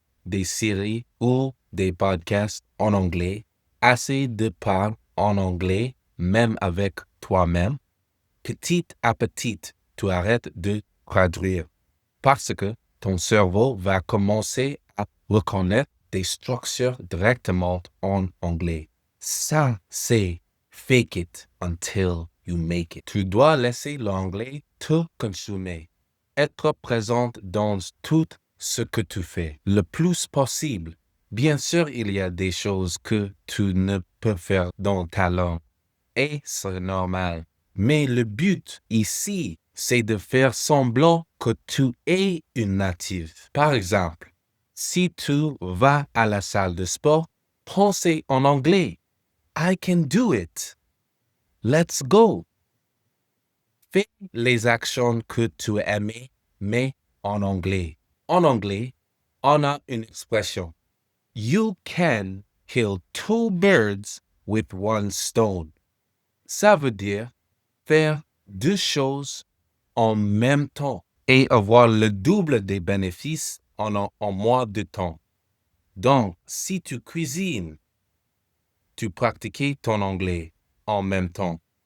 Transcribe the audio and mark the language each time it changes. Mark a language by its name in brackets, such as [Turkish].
[French] Des séries ou des podcasts en anglais, assez de parler en anglais, même avec toi-même. Petit à petit, tu arrêtes de traduire parce que ton cerveau va commencer à reconnaître des structures directement en anglais. Ça, c'est [English] fake it until you make it. [French] Tu dois laisser l'anglais te consumer, être présente dans tout ce que tu fais, le plus possible. Bien sûr, il y a des choses que tu ne peux faire dans ta langue, et c'est normal. Mais le but ici, c'est de faire semblant que tu es une native. Par exemple, si tu vas à la salle de sport, pensez en anglais. [English] I can do it. Let's go. [French] Fais les actions que tu aimais, mais en anglais. En anglais, on a une expression. [English] You can kill two birds with one stone. [French] Ça veut dire faire deux choses en même temps et avoir le double des bénéfices en moins de temps. Donc, si tu cuisines, tu pratiques ton anglais en même temps.